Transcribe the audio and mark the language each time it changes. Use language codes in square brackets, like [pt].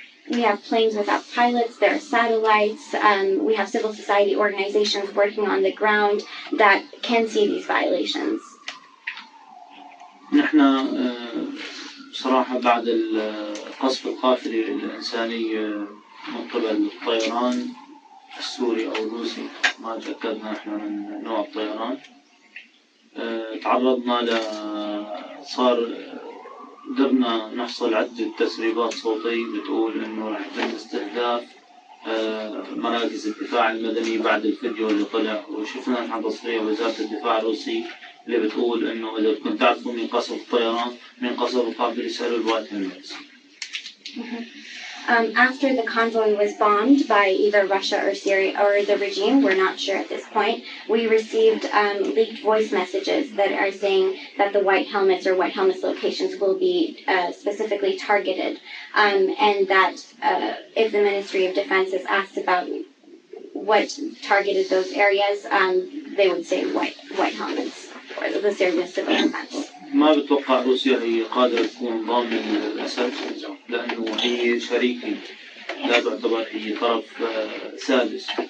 [en] We have planes without pilots, there are satellites, we have civil society organizations working on the ground that can see these violations. [ar] نحن صراحة بعد قصف القافلة الإنسانية من قبل الطيران السوري أو الروسي ما تأكدنا نحن من نوع الطيران تعرضنا صار قدرنا نحصل عدة تسريبات صوتية بتقول إنه رح يتم استهداف مراكز الدفاع المدني بعد الفيديو اللي طلع وشفنا نحن تصريح وزارة الدفاع الروسي اللي بتقول إنه إذا بدكم تعرفوا مين قصف الطيران مين قصف القافلة اسألوا الوايت هيلمتس. [en] After the convoy was bombed by either Russia or Syria or the regime, we're not sure at this point, we received leaked voice messages that are saying that the white helmets or white helmets locations will be specifically targeted, and that if the Ministry of Defense is asked about what targeted those areas, they would say white helmets or the Syrian civil defense. [ar] ما بتوقع روسيا هي قادرة تكون ضامنة للأسد لأنه هي شريكة لا تعتبر هي طرف سادس.